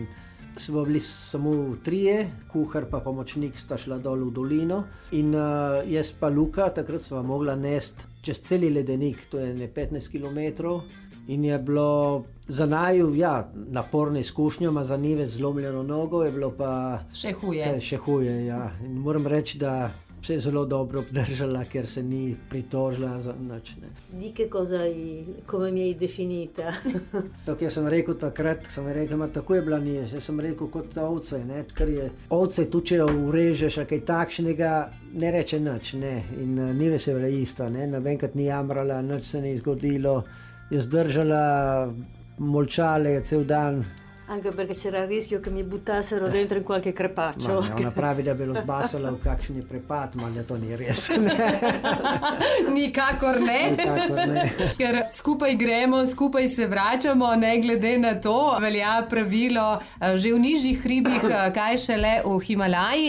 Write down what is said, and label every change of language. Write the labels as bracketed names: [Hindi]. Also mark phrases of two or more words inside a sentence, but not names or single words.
[Slovenian] Smo bili samo 3, kuhar pa pomočnik sta šla dol v dolino in jaz pa Luka, takrat sva mogla nesti čez celi ledenik, to je 15 km. In je bilo za naju, naporna izkušnja, za Nives zlomljeno nogo, je bilo pa še huje. Še huje, ja. In moram reči, da se je zelo dobro obdržala, ker se ni pritožila za nič. [Italian] Di come mi hai definita. [Slovenian] Tako jaz sem rekel takrat, tako je bila Nives, jaz sem rekel kot ovce, ker je ovce, tudi če jo urežeš, kaj takšnega, ne reče nič, In Nives je bila ista, nobenkrat ni jamrala, nič se ni zgodilo, je zdržala, molčala je cel dan, [Italian] Anche perché c'era il rischio che mi buttassero dentro in qualche crepaccio. [Slovenian] Ona pravi, da bi lo zbasala v kakšni prepad, malo to ni res. Nikakor ne. Nikakor ne. Ker skupaj gremo, skupaj se vračamo, ne glede na to, velja pravilo že v nižjih hribih, kaj šele v Himalaji.